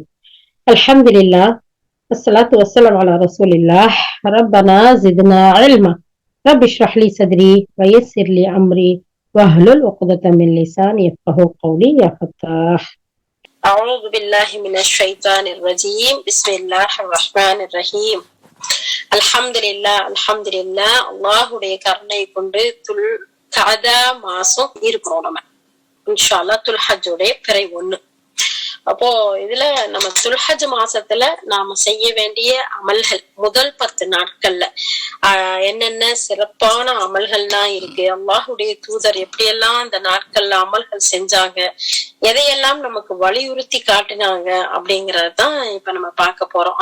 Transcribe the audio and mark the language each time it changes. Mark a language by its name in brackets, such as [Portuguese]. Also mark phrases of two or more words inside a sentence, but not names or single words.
[Arabic] الحمد لله والصلاة والسلام على رسول الله. ربنا زدنا علما. رب اشرح لي صدري ويسر لي أمري واحلل عقدة من لساني يفقهوا قولي يا فتاح. أعوذ بالله من الشيطان الرجيم. بسم الله الرحمن الرحيم. [Tamil] அல்ஹம்துலில்லாஹ் அல்லாஹுடைய கருணை கொண்டு கஅதா மாசம் இருக்கிறோம். நம்ம [Arabic] إن شاء الله [Tamil] துல்ஹஜ்ஜுடைய பிறை 1. அப்போ இதுல நம்ம துல்ஹஜ் மாசத்துல நாம செய்ய வேண்டிய அமல்கள் முதல் 10 நாட்கள்ல என்னென்ன சிறப்பான அமல்கள்லாம் இருக்கு, அல்லாஹுடைய தூதர் எப்படியெல்லாம் அந்த நாட்கள்ல அமல்கள் செஞ்சாங்க, எதையெல்லாம் நமக்கு வலியுறுத்தி காட்டினாங்க அப்படிங்கறதுதான் இப்ப நம்ம பார்க்க போறோம்.